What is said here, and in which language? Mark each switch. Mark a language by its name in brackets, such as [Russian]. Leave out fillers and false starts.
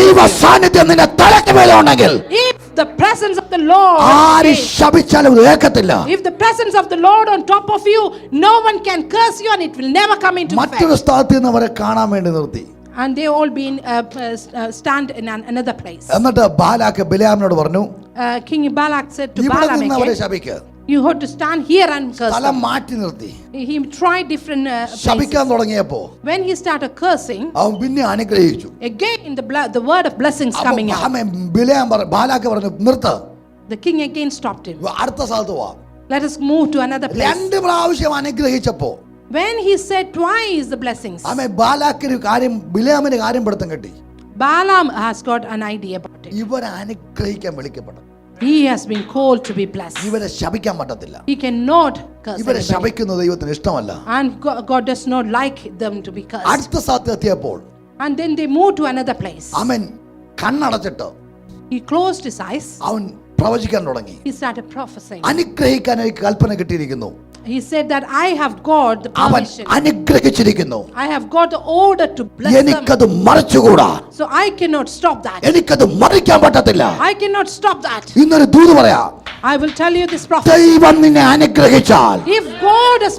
[Malayalam] ദൈവ സാന്നിധ്യം നിന്റെ തലക്ക് മേലെ ഉണ്ടെങ്കിൽ [English] If the presence of the Lord, [Malayalam] ആര് ശപിച്ചാലും കേൾക്കത്തില്ല. [English] if the presence of the Lord on top of you, no one can curse you, and it will never come into effect. [Malayalam] മറ്റൊരു സ്ഥലത്ത് നിന്ന് അവരെ കാണാൻ വേണ്ടി നിർത്തി. [English] And they all been stand in another place. [Malayalam] എന്നിട്ട് Balak ബിലെയാമിനോട് പറഞ്ഞു, [English] King Balak said to [Malayalam] ഇവിടെ [English] Balaam [Malayalam] നിന്ന് അവരെ [English] again, [Malayalam] ശപിക്കുക. [English] you have to stand here and curse [Malayalam] സ്ഥലം [English] them. [Malayalam] മാറ്റി നിർത്തി. [English] He tried different places. [Malayalam] ശപിക്കാൻ തുടങ്ങിയപ്പോ [English] When he started cursing, [Malayalam] അവൻ പിന്നെ അനുഗ്രഹിച്ചു. [English] again the word of blessings coming out. [Malayalam] Balak പറഞ്ഞു, നിർത്ത്, [English] The king again stopped him. [Malayalam] അടുത്ത സ്ഥലത്ത് പോവാ. [English] Let us move to another place. [Malayalam] 2 പ്രാവശ്യം അനുഗ്രഹിച്ചപ്പോ [English] When he said twice the blessings, [Malayalam] ബാലാക്കിന് കാര്യം, ബിലെയാമിന് കാര്യം പിടുത്തം കിട്ടി. [English] Balaam has got an idea about it. [Malayalam] ഇവരെ അനുഗ്രഹിക്കാൻ വിളിക്കപ്പെട്ടു. [English] He has been called to be blessed. [Malayalam] ഇവരെ ശപിക്കാൻ പറ്റത്തില്ല. [English] He cannot curse [Malayalam] ഇവരെ [English] anybody. [Malayalam] ശപിക്കുന്നത് ദൈവത്തിന് ഇഷ്ടമല്ല. [English] And God does not like them to be cursed. [Malayalam] അടുത്ത സ്ഥലത്ത് എത്തിയപ്പോൾ [English] And then they moved to another place. [Malayalam] അവൻ കണ്ണടച്ചിട്ട് [English] He closed his eyes. [Malayalam] അവൻ പ്രവചിക്കാൻ തുടങ്ങി. [English] He started prophesying. [Malayalam] അനുഗ്രഹിക്കാൻ എനിക്ക് കൽപ്പന കിട്ടിയിരിക്കുന്നു. [English] He said that I have got the [Malayalam] അവൻ [English] permission. [Malayalam] അനുഗ്രഹിച്ചിരിക്കുന്നു. [English] I have got the order to bless them. [Malayalam] എനിക്കത് മറിച്ചുകൂടാ. [English] So I cannot stop that. [Malayalam] എനിക്കത് മറിക്കാൻ പറ്റത്തില്ല. [English] I cannot stop that. [Malayalam] ഇന്നൊരു ദൂത് പറയാം. [English] I will tell you this prophecy. [Malayalam] ദൈവം നിന്നെ അനുഗ്രഹിച്ചാൽ [English] If God has